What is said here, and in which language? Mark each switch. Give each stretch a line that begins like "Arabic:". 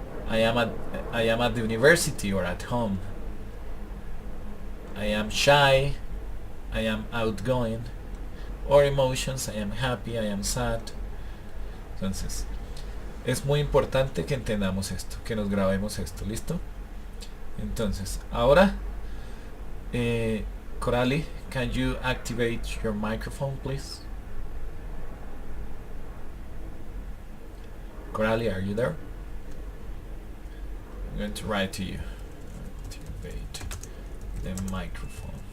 English: I am at the university or at home. I am shy. I am outgoing. Or emotions, I am happy, I am sad.
Spanish: Entonces, es muy importante que entendamos esto, que nos grabemos esto, ¿listo? Entonces, ahora
English: Coralie, can you activate your microphone, please? Coralie, are you there? I'm going to write to you. Activate the microphone.